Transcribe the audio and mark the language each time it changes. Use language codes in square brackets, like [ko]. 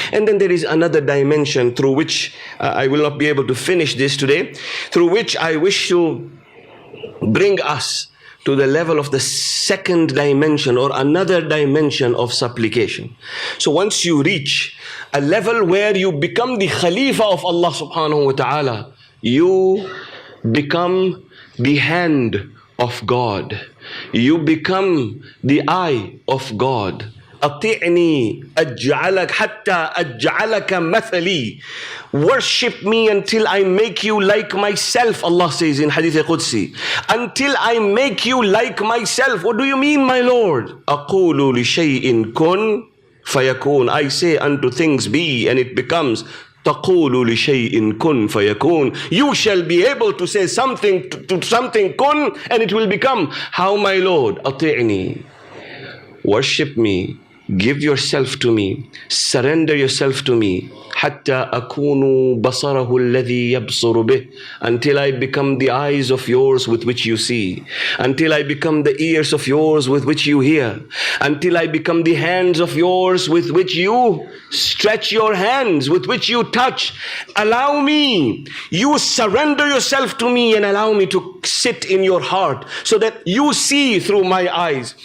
[en] And then there is another dimension through which I will not be able to finish this today, through which I wish to bring us to the level of the second dimension or another dimension of supplication. So once you reach a level where you become the Khalifa of Allah subhanahu wa ta'ala, you become the hand of God. You become the eye of God. [ar] أطيعني أجعلك حتى أجعلك مثلي. [en] Worship me until I make you like myself, Allah says in Hadith Qudsi. Until I make you like myself. What do you mean, my Lord? [ar] أقول لشيء كن فيكون. [en] I say unto things be, and it becomes. [ar] تقول لشيء كن فيكون. [en] You shall be able to say something to something kun, and it will become. How, my Lord? [ar] أطيعني. [en] Worship me. Give yourself to me. Surrender yourself to me. [ar] حتى أكون بصره الذي يبصر به. [en] Until I become the eyes of yours with which you see. Until I become the ears of yours with which you hear. Until I become the hands of yours with which you stretch your hands, with which you touch. Allow me. You surrender yourself to me and allow me to sit in your heart so that you see through my eyes.